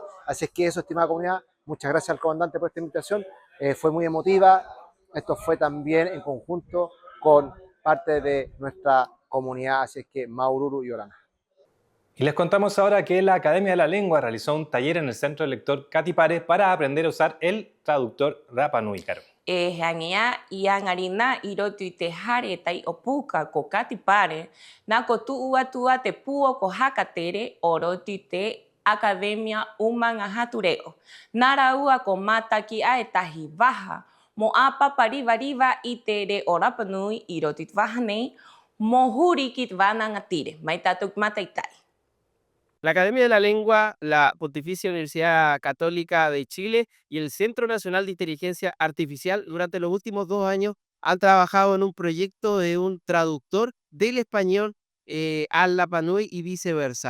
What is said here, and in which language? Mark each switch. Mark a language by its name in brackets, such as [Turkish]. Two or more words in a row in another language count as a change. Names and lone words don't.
[Spanish] Así es que eso, estimada comunidad, muchas gracias al comandante por esta invitación, fue muy emotiva, esto fue también en conjunto con parte de nuestra comunidad, así es que Maururu y Orana. Y les contamos ahora que la Academia de la Lengua realizó un taller en el Centro del Lector Catipare para aprender a usar el traductor Rapa Nui, Caro. [Rapanui] E hangia I a ngarina I roto I te hare tai o puka ko Catipare, na ko tuu atua te puo ko hakatere o roto I te Academia Umanga Hatureo. Nara ua ko mataki a e tahi waha, mo a papariva I te re o Rapa Nui I roto I te waha nei, mo huri ki te wana ngatire. Mai tātou ki mataitai. [Spanish] La Academia de la Lengua, la Pontificia Universidad Católica de Chile y el Centro Nacional de Inteligencia Artificial durante los últimos 2 años han trabajado en un proyecto de un traductor del español al Rapa Nui y viceversa.